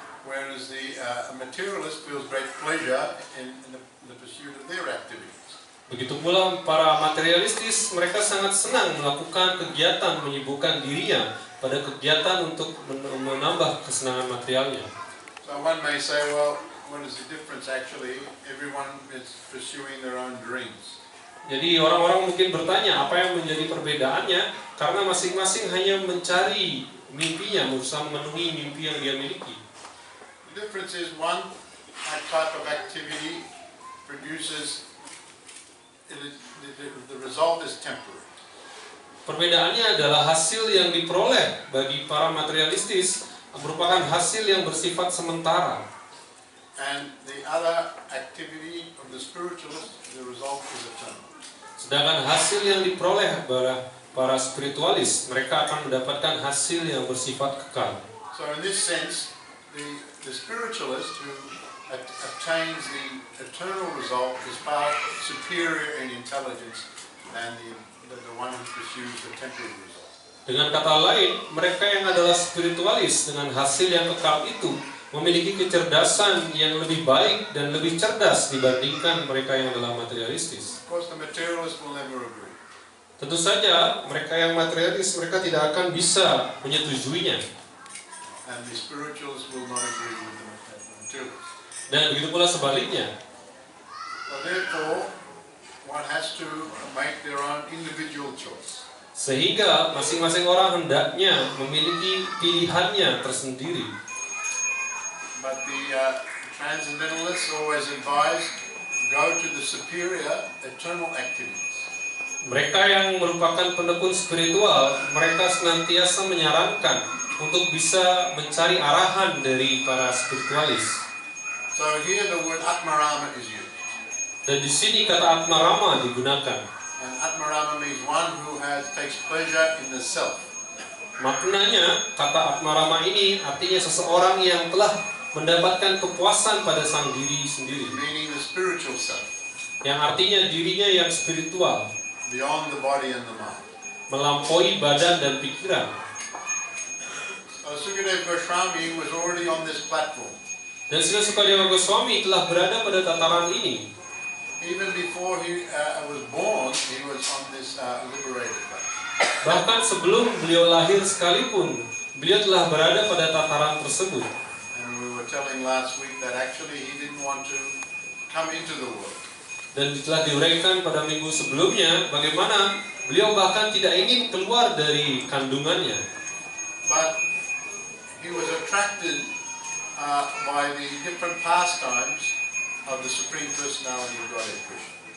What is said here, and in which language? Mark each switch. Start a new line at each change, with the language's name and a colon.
English: Whereas the materialist feels great pleasure in the pursuit of their activities.
Indonesian: Begitu pula para materialistis, mereka sangat senang melakukan kegiatan menyibukkan dirinya pada kegiatan untuk menambah kesenangan materialnya.
English: So one may say, well, what is the difference actually? Everyone is pursuing their own dreams.
Indonesian: Jadi orang-orang mungkin bertanya apa yang menjadi perbedaannya, karena masing-masing hanya mencari mimpinya, berusaha memenuhi mimpi yang dia miliki.
English: The difference is one type of activity produces, the result is temporary.
Indonesian: Perbedaannya adalah hasil yang diperoleh bagi para materialistis merupakan hasil yang bersifat sementara.
English: And the other activity of the spiritualist, the result is eternal.
Indonesian: Sedangkan hasil yang diperoleh para spiritualis, mereka akan mendapatkan hasil yang bersifat kekal.
English: So in this sense, the spiritualist who obtains the eternal result is far superior in intelligence than the one who pursues the temporary result.
Indonesian: Dengan kata lain, mereka yang adalah spiritualis dengan hasil yang kekal itu memiliki kecerdasan yang lebih baik dan lebih cerdas dibandingkan mereka yang adalah materialistis.
English: Of course, the materialist will never agree.
Indonesian: Tentu saja, mereka yang materialis, mereka tidak akan bisa menyetujuinya.
English: And the spiritualists will not agree with the materialist.
Indonesian: Dan begitu pula sebaliknya.
English: So therefore, one has to make their own individual choice.
Indonesian: Sehingga masing-masing orang hendaknya memiliki pilihannya tersendiri.
English: But the transcendentalists always advise, go to the superior eternal activities.
Indonesian: Mereka yang merupakan penekun spiritual, mereka senantiasa menyarankan untuk bisa mencari arahan dari para spiritualis.
English: So here the word Atmarama is used.
Indonesian: Dan di sini kata Atmarama digunakan.
English: And Atmarama means one who takes pleasure in the self.
Indonesian: Maknanya, kata Atmarama ini artinya seseorang yang telah mendapatkan kepuasan pada sang diri sendiri.
English: Meaning the spiritual self.
Indonesian: Yang artinya dirinya yang spiritual.
English: Beyond the body and the mind.
Indonesian: Melampaui badan dan pikiran.
English: So Sukadeva Goswami was already on this platform.
Indonesian: Dan Srila Sukadeva Goswami telah berada pada tataran ini.
English: Even before he was born, he was on this liberated path.
Indonesian: Bahkan sebelum beliau lahir sekalipun, beliau telah berada pada tataran tersebut.
English: And we were telling last week that actually he didn't want to come into the world.
Indonesian: Dan telah diuraikan pada minggu sebelumnya bagaimana beliau bahkan tidak ingin keluar dari kandungannya.
English: But he was attracted by the different pastimes of the Supreme Personality of Godhead Krishna.